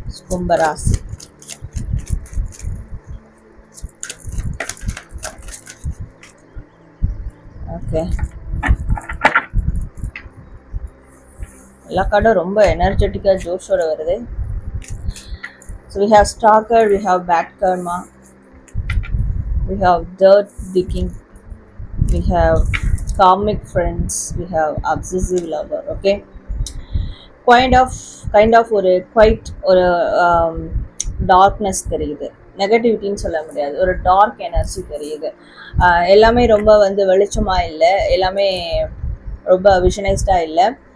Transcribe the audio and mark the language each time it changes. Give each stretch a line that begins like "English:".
Tamil: கும்பராசி ஓகே. எல்லா கார்டும் ரொம்ப எனர்ஜெட்டிக்காக ஜோஷோட வருது.
English: So we have stalker, we have bad karma, we have dirt digging, we have karmic friends, we have obsessive lover. Okay, kind of
Tamil: ஒரு
English: quite
Tamil: ஒரு darkness தெரியுது. நெகட்டிவிட்டின்னு சொல்ல முடியாது, ஒரு டார்க் எனர்ஜி தெரியுது. எல்லாமே ரொம்ப வெளிச்சமாக இல்லை, எல்லாமே ரொம்ப விஷனைஸ்டாக இல்லை.